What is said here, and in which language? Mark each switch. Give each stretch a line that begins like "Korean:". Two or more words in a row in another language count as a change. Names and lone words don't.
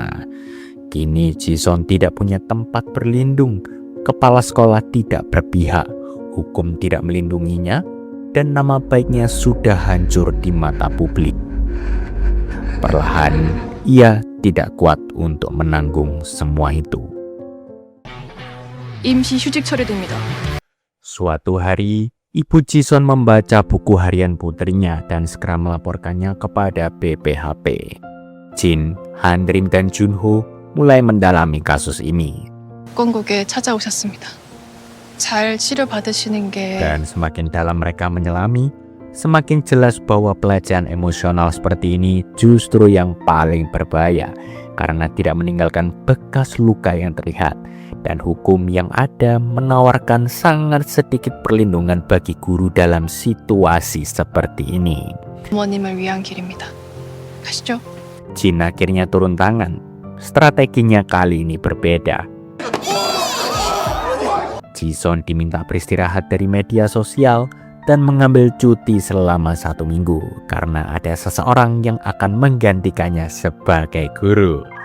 Indonesian: Kini Jisun tidak punya tempat berlindung, kepala sekolah tidak berpihak, hukum tidak melindunginya, dan nama baiknya sudah hancur di mata publik. Perlahan, ia tidak kuat untuk menanggung semua itu.
Korean: 임시 휴직 처리됩니다.
Indonesian: Suatu hari, Ibu Jisun membaca buku harian putrinya dan segera melaporkannya kepada BPHP. Jin, Hanrim, dan Junho mulai mendalami kasus ini.
Korean: 건국에 찾아오셨습니다. 잘 치료받으시는 게
Indonesian: Dan semakin dalam mereka menyelami, semakin jelas bahwa pelecehan emosional seperti ini justru yang paling berbahaya karena tidak meninggalkan bekas luka yang terlihat. Dan hukum yang ada menawarkan sangat sedikit perlindungan bagi guru dalam situasi seperti ini.
Korean: 부모님을 위한 길입니다. 가시죠.
Indonesian: Jin akhirnya turun tangan. Strateginya kali ini berbeda. Jisun diminta beristirahat dari media sosial dan mengambil cuti selama 1 minggu karena ada seseorang yang akan menggantikannya sebagai guru.